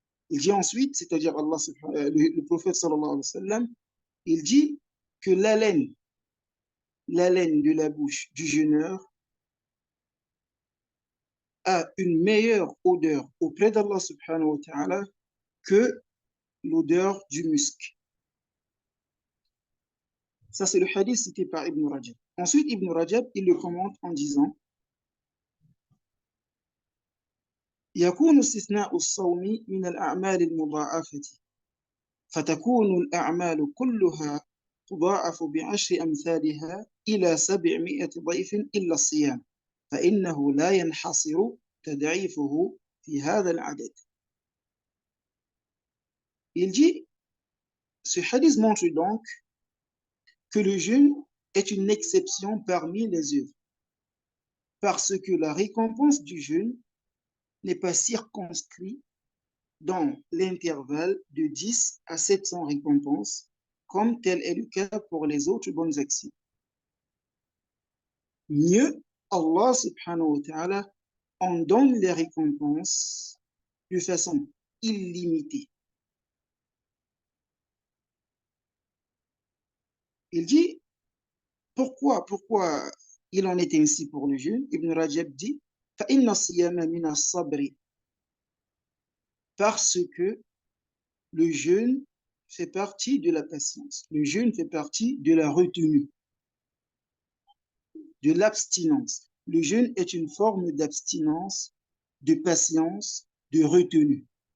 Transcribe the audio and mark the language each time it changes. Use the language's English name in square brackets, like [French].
[French] Il dit ensuite, c'est-à-dire le prophète sallallahu alayhi wa sallam, il dit que l'haleine de la bouche du jeûneur a une meilleure odeur auprès d'Allah subhanahu wa ta'ala que l'odeur du musc. Ça, c'est le hadith cité par Ibn Rajab. Ensuite, Ibn Rajab, il le commente en disant [Arabic] يكون استثناء الصوم من الأعمال المضاعفة فتكون الأعمال كلها تضاعف بعشر أمثالها إلى 700 ضعف إلا الصيام فإنه لا ينحصر تضعيفه في هذا العدد. [French] Il dit, ce hadith montre donc que le jeûne est une exception parmi les œuvres, parce que la récompense du jeûne n'est pas circonscrite dans l'intervalle de 10 à 700 récompenses, comme tel est le cas pour les autres bonnes actions. Mieux, Allah subhanahu wa ta'ala en donne les récompenses de façon illimitée. Il dit, pourquoi il en est ainsi pour le jeûne? Ibn Rajab dit, [Arabic] فَإِنَّ الصِّيَامَ مِنَ الصَّبْرِ. [French] Parce que le jeûne fait partie de la patience. Le jeûne fait partie de la retenue, de l'abstinence. Le jeûne est une forme d'abstinence, de patience, de retenue.